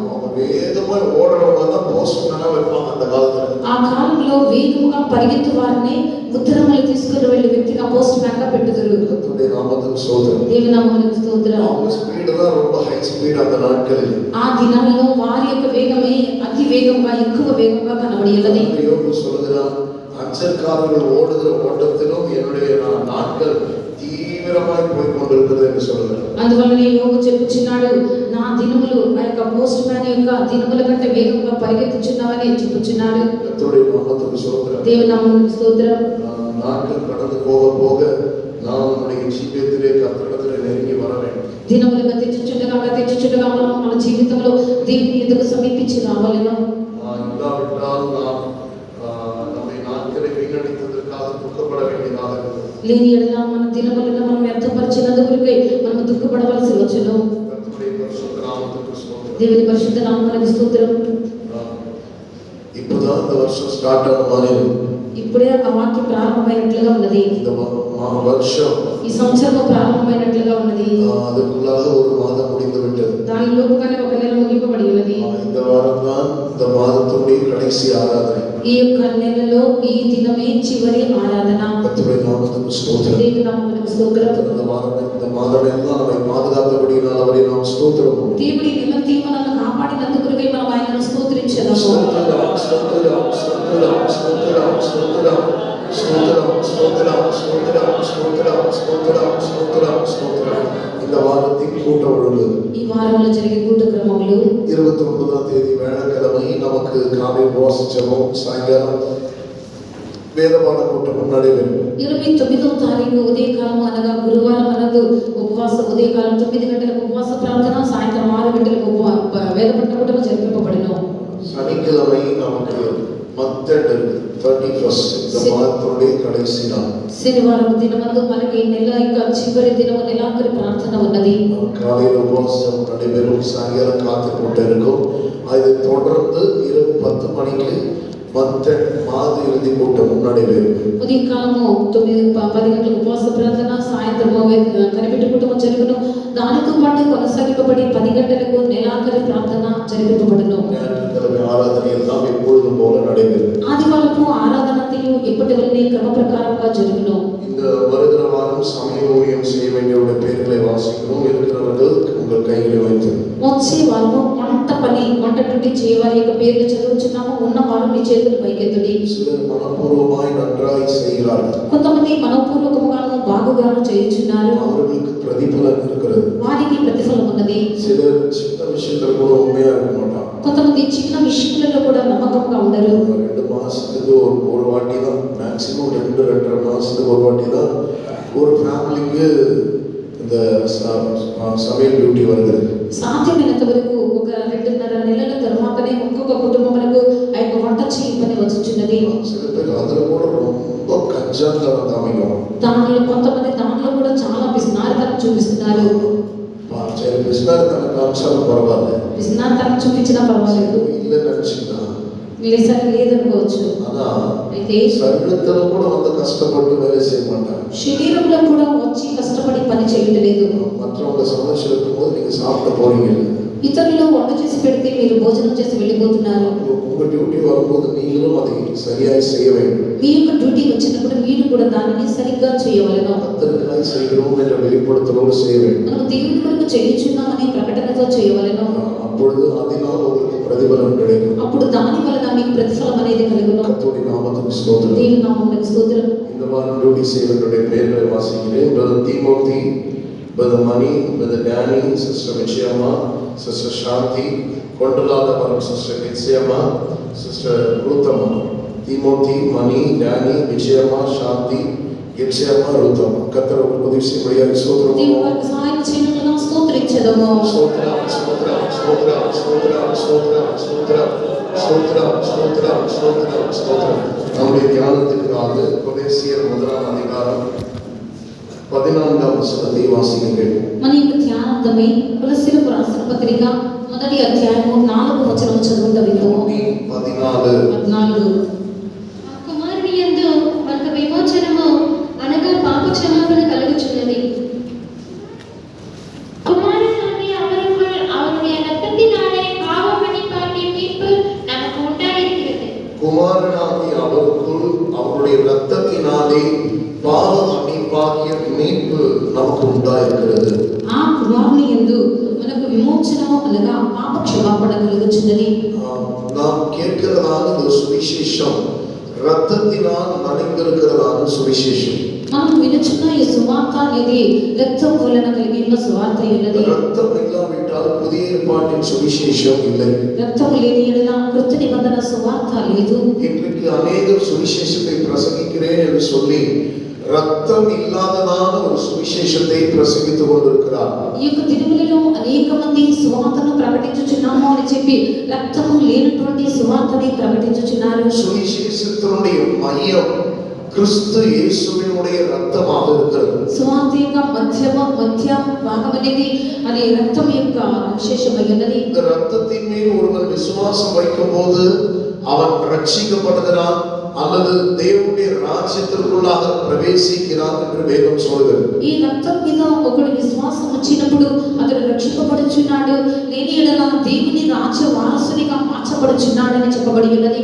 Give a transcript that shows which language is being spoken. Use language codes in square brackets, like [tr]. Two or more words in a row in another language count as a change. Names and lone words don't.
[te] ఆ కాలంలో వేగంగా పరిగెత్తు వారిని ఉత్తరములు తీసుకుని వెళ్ళి వ్యక్తిగా పోస్ట్ మ్యాన్ గా పెట్టుదురు. దేవుని నామమునకు స్తోత్రం. ఆ దినాల్లో వారి యొక్క వేగమే అతి వేగంగా ఎక్కువ వేగంగా కనబడియలది. [ta] அஞ்சற்காரர்கள் ஓடுகிற ஓட்டத்திலும் என்னுடைய நாட்கள் தீவிரமாய் போய் கொண்டிருக்கிறது என்று சொல்கிறார். [te] అందువల్లనే యోబు చెప్పుచున్నాడు, నా దినములు ఆ యొక్క పోస్ట్ మ్యాన్ యొక్క దినముల కంటే వేగంగా పరిగెత్తుచున్నావని చెప్పుచున్నాడు. [ta] கர்த்தருடைய நாமத்துக்கு ஸ்தோத்திரம். [te] దేవుని నామమునకు స్తోత్రం. [ta] நாட்கள் கடந்து போக போக நாம் நம்முடைய ஜீவியத்திலே கர்த்தரிடத்திலே நெருங்கி வர வேண்டும். [te] దినములు గతించుచుండగా మనం మన జీవితంలో దేవుని ఎదుగు సమీపించి రావాలను. [ta] இல்லாவிட்டால் நாம் நம்முடைய நாட்களை வீணடித்ததற்காக துக்கப்பட வேண்டியதாக இருக்கும். [te] లేని ఎడల మన దినములను మనం వ్యర్థపరిచినందుకు మనం దుఃఖపడవలసి వచ్చును. దేవుని పరిశుద్ధ నామమునకు స్తోత్రం. [ta] இப்போதான் இந்த வருஷம் ஸ்டார்ட் ஆன மாதிரி [te] ఇప్పుడే ఆ వాక్యం ప్రారంభమైనట్లుగా ఉన్నది. [ta] இந்த வருஷம் [te] ఈ సంవత్సరం ప్రారంభమైనట్లుగా ఉన్నది. [ta] அதுக்குள்ளாக ஒரு மாதம் முடிந்து விட்டது. [te] దానిలోపుగానే ఒక నెల ముగింపబడి ఉన్నది. [ta] இந்த வாரம் தான் இந்த மாதத்துடைய கடைசி ஆராதனை. [te] ఈ యొక్క నెలలో ఈ దినమే చివరి ఆరాధన. [ta] கர்த்தருடைய நாமத்துக்கு ஸ்தோத்திரம். [te] దేవుని నామమునకు స్తోత్రం. இந்த மாதம் எல்லாம் நம்மை பாதுகாத்தபடியினால் அவரை நாம் ஸ்தோத்திரம். దేవుడి నిమిత్తం మనల్ని కాపాడినందుకు మనం ఆయనను స్తోత్రించెదము. స్తోత్రం స్తోత్రం స్తోత్రం స్తోత్రం స్తోత్రం స్తోత్రం స్తోత్రం స్తోత్రం స్తోత్రం స్తోత్రం స్తోత్రం స్తోత్రం. [ta] இந்த வாரத்தின் கூட்ட ஒழுங்கு, [te] ఈ వారంలో జరిగే కూట క్రమములు [ta] 29ஆம் தேதி வேளக்கிழமை நமக்கு காலை உபவாசம் சாயங்காலம் [te] వేదపాఠ కూటం నడివేరు. 29వ తారీఖు ఉదయకాలం అనగా గురువారం అనందు ఉపవాస ఉదయకాలం 9 గంటలకు ఉపవాస ప్రార్థన, సాయంత్రం 6 గంటలకు వేదపాఠ కూటం జరిపింపబడును. [ta] சனிக்கிழமை நமக்கு மத்தட் 31st இந்த மாதத்துடைய கடைசி நாள். [te] శనివారం దినమందు మనకి నెల యొక్క చివరి దినము నెలాఖరి ప్రార్థన ఉన్నది. [ta] காலையில் உபவாசம் நடைபெறும், சாயங்காலம் காத்து கொண்டு இருக்கும். அதை தொடர்ந்து இரவு 10 மணிக்கு மத்தட் மாத இறுதி கூட்டம் நடைபெறும். [te] ఉదయకాలము 9-10 గంటలకు ఉపవాస ప్రార్థన, సాయంత్రం కనిపెట్టు కూటము జరుగును. దానితో పాటు కొనసాగింపబడి 10 గంటలకు నెలాఖరి ప్రార్థన జరిపింపబడును. [ta] ఆరాధన ఎல்லாம் எப்பொழுதும் போல நடைபெறும். [te] ఆదివారపు ఆరాధనయు ఎప్పటి వలెనే క్రమ ప్రకారంగా జరుగును. [ta] இந்த வருகிற வாரம் சமய ஊழியம் செய்ய வேண்டியவருடைய பெயர்களை வாசிக்கிறோம். இருக்கிறவர்கள் உங்கள் கையிலே வைத்து [te] వచ్చే వారము వంట డ్యూటీ చేయవారి యొక్క పేర్లు చదువుచున్నాము. ఉన్న వారు మీ చేతులు పైకెత్తుడి. [ta] சிலர் மனப்பூர்வமாய் நன்றாய் செய்கிறார்கள். [te] కొంతమంది మనోపూర్వకముగాను బాగుగాను చేయుచున్నారు. [ta] அவர்களுக்கு பிரதிபலன் இருக்கிறது. [te] వారికి ప్రతిఫలం ఉన్నది. [ta] சிலர் சின்ன விஷயத்துல கூட உண்மையா இருக்க மாட்டாங்க. [te] కొంతమంది చిన్న విషయాలలో కూడా నమ్మకంగా ఉండరు. [ta] 2 மாசத்துக்கு ஒரு வாட்டி தான், மேக்ஸிமம் 2-2.5 மாசத்துக்கு ஒரு வாட்டி தான் ஒரு ஃபேமிலிக்கு இந்த சமையல் டியூட்டி வருகிறது. [te] సాధ్యమైనంత వరకు ఒక 2.5 నెలల తర్వాతనే ఒక్కొక్క కుటుంబములకు ఆ యొక్క వంట చేయ పని వచ్చుచున్నది. [ta] சில பேர் அதுல கூட ரொம்ப கஞ்சத்தனம் காமிக்கும். [te] దానిలో కొంతమంది దానిలో కూడా చాలా పిసినారితనం చూపిస్తున్నారు. పిసినారితనం కామించాలి పర్వాలేదు, పిసినారితనం చూపించినా పర్వాలేదు, [ta] இல்ல நினைச்சீங்கன்னா [te] లేదనుకోవచ్చు. అయితే శరీరంలో కూడా అంత కష్టపడి వేరే చేయమంటారు. శరీరంలో కూడా వచ్చి కష్టపడి పని చేయట్లేదు. [ta] மற்றவங்க சமைச்சு இருக்கும்போது நீங்க சாப்பிட போறீங்க. [te] ఇతరులు వంట చేసి పెడితే మీరు భోజనం చేసి వెళ్ళిపోతున్నారు. [ta] உங்க டியூட்டி வரும்போது நீங்களும் அதை சரியாய் செய்ய வேண்டும். [te] మీ యొక్క డ్యూటీ వచ్చినప్పుడు రీతిగా చేయవలెను. [ta] கர்த்தருக்காய் செய்கிறோம் என்ற வெளிப்படுத்தலோடு செய்ய வேண்டும். [te] మనం దేవుని కొరకు చేయుచున్నామనే ప్రకటనతో చేయవలెను. [ta] அப்பொழுது அதனால் உங்களுக்கு பிரதிபலன் கிடைக்கும். [te] అప్పుడు దాని వలన మీకు ప్రతిఫలం అనేది కలుగును. [ta] கர்த்தருடைய நாமத்துக்கு ஸ்தோத்திரம். [te] దేవుని నామమునకు స్తోత్రం. [ta] இந்த வாரம் டியூட்டி செய்வர்களுடைய பெயர்களை வாசிக்கிறேன். பிரதர் தீமோத்தி, பிரதர் மணி, பிரதர் டேனி, சிஸ்டர் விஜயம்மா, சிஸ்டர் சாந்தி, கொண்டலாத வரும் சிஸ்டர் நிச்சயம்மா, சிஸ்டர் ரூத்தம்மா. தீமோத்தி, மணி, டேனி, விஜயம்மா, சாந்தி, நிச்சயம்மா, ரூத்தம்மா. கர்த்தர் உதவி செய்யும்படியாக ஸ்தோத்திரம். [te] దేవుని వారికి సహాయం చేయనుగా స్తోత్రించెదము. [ta] ஸ்தோத்திரம், ஸ்தோத்திரம், ஸ்தோத்திரம், ஸ்தோத்திரம், ஸ்தோத்திரம், ஸ்தோத்திரம், ஸ்தோத்திரம், ஸ்தோத்திரம், ஸ்தோத்திரம், ஸ்தோத்திரம். நம்முடைய தியானத்துக்காக கொலோசியர் 1ஆம் அதிகாரம் 14ஆம் வசனத்தை வாசிக்கிறேன். [te] మన యొక్క ధ్యానార్థమై కొలస్సీలకు రాసిన పత్రిక మొదటి అధ్యాయము 4వ వచనం చదువుట విందాము. 14. కుమారుని యందు మనకు విమోచనము అనగా పాప క్షమాపణ కలుగుచున్నది. [ta] குமாரனாகிய அவருக்குள் அவருடைய இரத்தத்தினாலே பாவ மன்னிப்பாகிய மீட்பு நமக்கு உண்டாயிருக்கிறது. குமாரனாகிய அவருக்குள் அவருடைய இரத்தத்தினாலே பாவ மன்னிப்பாகிய மீட்பு நமக்கு உண்டாயிருக்கிறது. [te] ఆ కుమారుని యందు మనకు విమోచనము అనగా పాప క్షమాపణ కలుగుచున్నది. [ta] நாம் கேட்கிறதான ஒரு சுவிசேஷம் இரத்தத்தினால் நனைந்திருக்கிறதான சுவிசேஷம். [te] మనం వినుచున్న ఈ సువార్త అనేది రక్తం వలన కలిగిన సువార్త అయ్యున్నది. [ta] ரத்தம் இல்லாவிட்டால் புதிய ஏற்பாட்டின் சுவிசேஷம் இல்லை. [te] రక్తము లేని యెడల క్రొత్త నిబంధన సువార్త లేదు. [ta] இன்றைக்கு அநேகர் சுவிசேஷத்தை பிரசங்கிக்கிறேன் என்று சொல்லி ரத்தம் இல்லாததான ஒரு சுவிசேஷத்தை பிரசங்கித்துக் கொண்டிருக்கிறார். [te] ఈ యొక్క దినములలో అనేక మంది సువార్తను ప్రకటించుచున్నాము అని చెప్పి రక్తము లేనటువంటి సువార్తని ప్రకటించుచున్నారు. [ta] சுவிசேஷத்தினுடைய மையம் கிறிஸ்து இயேசுவினுடைய ரத்தமாக இருக்கிறது. [te] సువార్త యొక్క మధ్య భాగం అనేది అది రక్తం యొక్క విశేషమై ఉన్నది. [ta] இந்த ரத்தத்தின் மேல் ஒருவன் விசுவாசம் வைக்கும் போது அவன் ரட்சிக்கப்படுகிறான் அல்லது தேவனுடைய ராஜ்யத்திற்குள்ளாக பிரவேசிக்கிறான் என்று வேதம் சொல்கிறது. [te] ఈ రక్తం మీద ఒకడు విశ్వాసం వచ్చినప్పుడు అతడు రక్షింపబడుచున్నాడు, లేని యెడల దేవుని రాజ్య వారసునిగా మార్చబడుచున్నాడని చెప్పబడి ఉన్నది.